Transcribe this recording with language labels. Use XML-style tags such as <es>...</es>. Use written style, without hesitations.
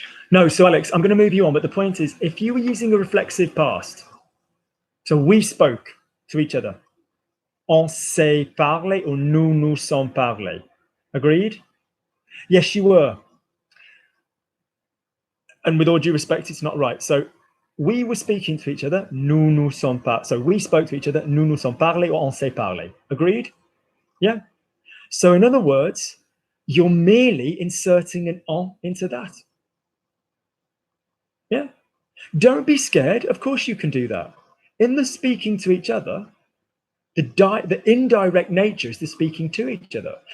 <en>No, so Alex, I'm going to move you on, but the point is, if you were using a reflexive past, so we spoke to each other,</en> <fr>on s'est parlé</fr> <en>or</en> <fr>nous nous sommes parlé.</fr> <en>Agreed? Yes, you were. And with all due respect, it's not right. So we were speaking to each other,</en> <fr>nous nous sommes parlé.</fr> <en>So we spoke to each other,</en> <fr>nous nous sommes parlé</fr> <en>or</en> <fr>on s'est parlé.</fr> <en>Agreed? Yeah. So in other words, you're merely inserting an on into that. Yeah. Don't be scared. Of course you can do that. In the speaking to each other, the indirect nature is the speaking to each other.</en>